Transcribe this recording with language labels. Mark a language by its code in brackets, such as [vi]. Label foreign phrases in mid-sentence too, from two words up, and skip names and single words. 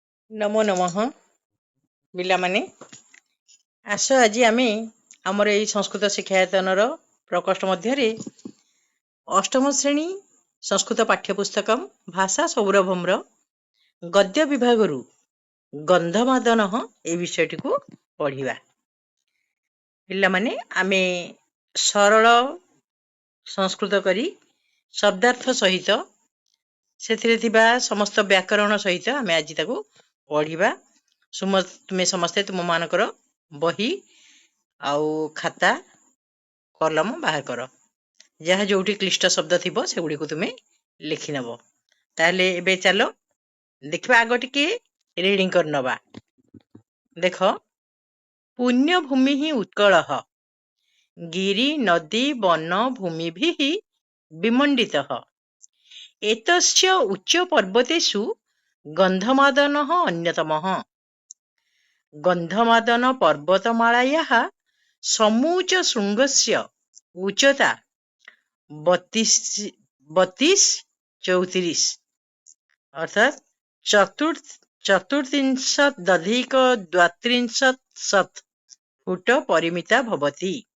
[sa] नमो नमः [or] ପିଲାମାନେ ଆସ ଆଜି ଆମେ ଆମର ଏଇ ସଂସ୍କୃତ ଶିକ୍ଷାୟତନର ପ୍ରକୋଷ୍ଠ ମଧ୍ୟରେ ଅଷ୍ଟମ ଶ୍ରେଣୀ ସଂସ୍କୃତ ପାଠ୍ୟପୁସ୍ତକମ ଭାଷା ସୌରଭମ୍‌ର ଗଦ୍ୟ ବିଭାଗରୁ ଗନ୍ଧମାଦନ ଏ ବିଷୟଟି କୁ ପଢ଼ିବା। ପିଲାମାନେ ଆମେ ସରଳ ସଂସ୍କୃତ କରି ଶବ୍ଦାର୍ଥ ସହିତ ସେଥିରେ ଥିବା ସମସ୍ତ ବ୍ୟାକରଣ ସହିତ ଆମେ ଆଜି ତାକୁ ପଢିବା। ତୁମେ ସମସ୍ତେ ତୁମମାନଙ୍କର ବହି ଆଉ ଖାତା କଲମ ବାହାର କର, ଯାହା ଯୋଉଠି କ୍ଲିଷ୍ଟ ଶବ୍ଦ ଥିବ ସେଗୁଡ଼ିକୁ ତୁମେ ଲେଖି ନେବ। ତାହେଲେ ଏବେ ଚାଲ ଦେଖିବା, ଆଗ ଟିକେ ରିଡିଂ କରି ନେବା। [sa] ଦେଖ, ପୁଣ୍ୟଭୂମି ହିଁ ଉତ୍କଳଃ ଗିରି ନଦୀ ବନ ଭୂମିଭିଃ ବିମଣ୍ଡିତଃ एतस्य उच्च पर्वतेषु गंधमादनः अन्यतमः। गंधमादन पर्वतमालायाः समूच शृंगस्य उच्चता 32-34 अर्थात 34-32 फुट परिमिता भवति।